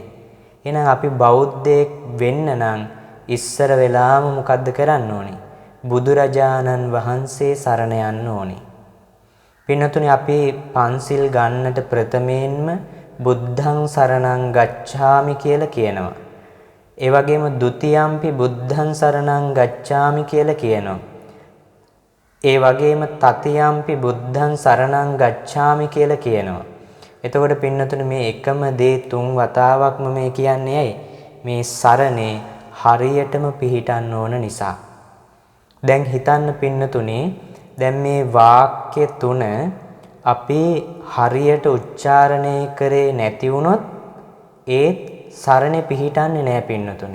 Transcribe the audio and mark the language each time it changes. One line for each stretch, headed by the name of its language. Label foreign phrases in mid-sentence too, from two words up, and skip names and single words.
Sinhala: එහෙනම් අපි බෞද්ධයෙක් වෙන්න නම් ඉස්සර වෙලාම මොකද්ද කරන්න ඕනේ? බුදුරජාණන් වහන්සේ සරණ යන්න ඕනේ. පින්නතුනේ, අපි පන්සිල් ගන්නට ප්‍රථමයෙන්ම
Pali: බුද්ධං සරණං ගච්ඡාමි
Sinhala: කියලා කියනවා. ඒ වගේම
Pali: ဒ ුතියම්පි බුද්ධං සරණං ගච්ඡාමි
Sinhala: කියලා කියනවා. ඒ වගේම
Pali: තතියම්පි බුද්ධං සරණං ගච්ඡාමි
Sinhala: කියලා කියනවා. එතකොට පින්නතුනේ, මේ එකම දේ 3 වතාවක්ම මේ කියන්නේ ඇයි? මේ සරණේ හරියටම පිහිටන්න ඕන නිසා. දැන් හිතන්න පින්නතුනේ, දැන් මේ වාක්‍ය 3 අපි හරියට උච්චාරණය කරේ නැති වුණොත් ඒත් සරණේ පිහිටන්නේ නැහැ පින්නතුනේ.